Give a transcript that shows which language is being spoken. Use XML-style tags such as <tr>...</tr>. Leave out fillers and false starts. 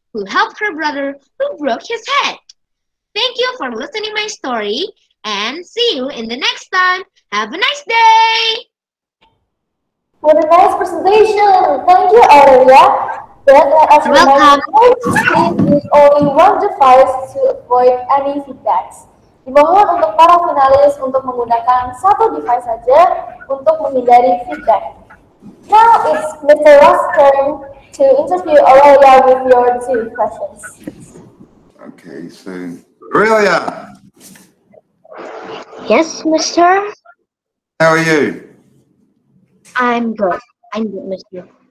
<en>who helped her brother who broke his head. Thank you for listening my story and see you in the next time. Have a nice day! What a nice presentation! Thank you, Aurelia. But let us You're remind welcome. you, please use only one device to avoid any feedbacks.</en> <id>Dimohon untuk para finalis untuk menggunakan satu device saja untuk menghindari feedback.</id> <en>Now it's Mr. Ross' turn to interview Aurelia with your two questions. Okay, so Aurelia, Yes, mister? how are you? I'm good. I'm good, mister.</en>